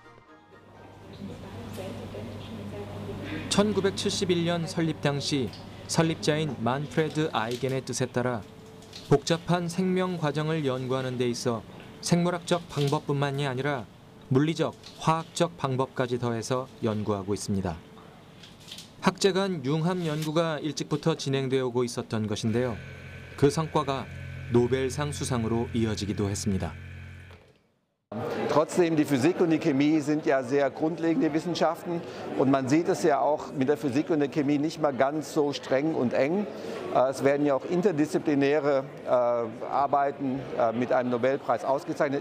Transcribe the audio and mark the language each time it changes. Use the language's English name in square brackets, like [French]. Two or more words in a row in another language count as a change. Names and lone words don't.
[Korean] 1971년 설립 당시 설립자인 만프레드 아이겐의 뜻에 따라 복잡한 생명 과정을 연구하는 데 있어 생물학적 방법뿐만이 아니라 물리적, 화학적 방법까지 더해서 연구하고 있습니다. 학제 간 융합 연구가 일찍부터 진행되어 오고 있었던 것인데요. 그 성과가 노벨상 수상으로 이어지기도 했습니다. [German] Trotzdem, die Physik und die Chemie sind ja sehr grundlegende Wissenschaften und man sieht es ja auch mit der Physik und der Chemie nicht mal ganz so streng und eng. Es werden ja auch interdisziplinäre Arbeiten mit einem Nobelpreis ausgezeichnet.